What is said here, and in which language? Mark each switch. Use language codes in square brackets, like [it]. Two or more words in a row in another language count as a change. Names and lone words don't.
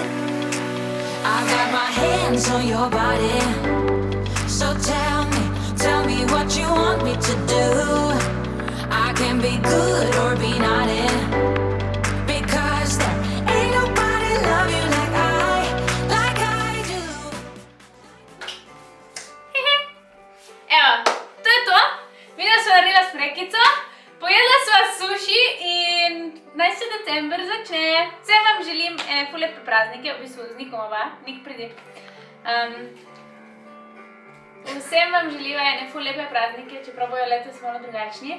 [en] I've got my hands on your body, so tell me what you want me to do. I can be good or be naughty, because there ain't nobody love you like I do. [sl] Evo, to je to. Videla sva naredila smrekico, pojedla sva suši in naj se december začne. Vsem vam želim ful lepe praznike, v bistvu z Nikom oba, Nik pridi. Vsem vam želiva ful lepe praznike, čeprav bojo letos malo drugačni.